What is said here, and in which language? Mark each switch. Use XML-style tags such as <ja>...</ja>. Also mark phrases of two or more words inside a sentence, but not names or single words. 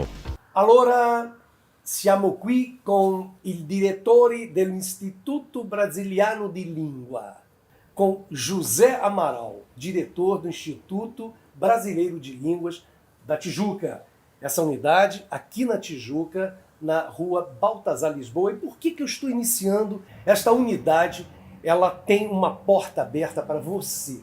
<it>Allora, siamo qui con il direttore dell'Istituto Brasiliano di Língua,</it> <pt>com José Amaral, diretor do Instituto Brasileiro de Línguas da Tijuca. Essa unidade aqui na Tijuca, na rua Baltazar Lisboa. E por que eu estou iniciando esta unidade? Ela tem uma porta aberta para você.</pt>